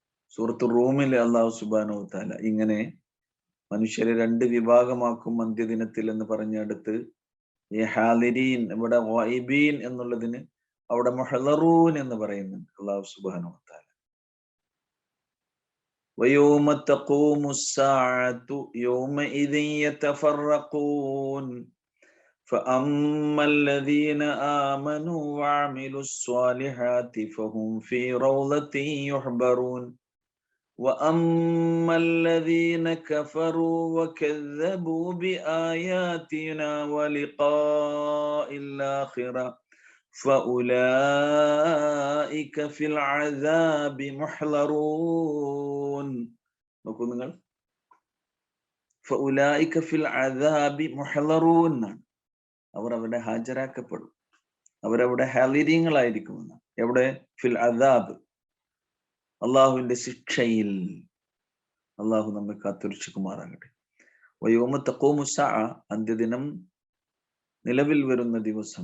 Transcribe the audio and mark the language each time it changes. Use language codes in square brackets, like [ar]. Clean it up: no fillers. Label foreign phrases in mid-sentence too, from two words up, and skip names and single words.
[ml] സൂറത്ത് റൂമിലെ [ar] الله سبحانه وتعالى [ml] ഇങ്ങനെ മനുഷ്യരെ രണ്ട് വിഭാഗമാക്കും അന്ത്യദിനത്തിൽ എന്ന് പറഞ്ഞെടുത്ത് ഈ ഹാലിരീൻ ഇവിടെ ഗായിബീൻ എന്നുള്ളതിന് അവിടെ മുഹ്ളറൂൻ എന്ന് പറയുന്നുണ്ട് [ar] الله سبحانه وتعالى. ويوم تقوم الساعة يومئذ يتفرقون فأما الذين آمنوا وعملوا الصالحات فهم في روضة يحبرون وأما الذين كفروا وكذبوا بآياتنا ولقاء الآخرة فأولئك في العذاب محضرون. [ml] നോക്കൂ നിങ്ങൾ, [ar] فأولئك في العذاب محضرون, [ml] അവർ അവിടെ ഹാജരാക്കപ്പെടും, അവരവിടെ ഹാലിരീങ്ങളായിരിക്കുമെന്ന്. എവിടെ? [ar] في العذاب, [ml] അള്ളാഹുവിന്റെ ശിക്ഷയിൽ. അള്ളാഹു നമ്മെ കാത്തുരക്ഷിക്കുമാറാകട്ടെ. [ar] ويوم تقوم الساعة, [ml] അന്ത്യദിനം നിലവിൽ വരുന്ന ദിവസം.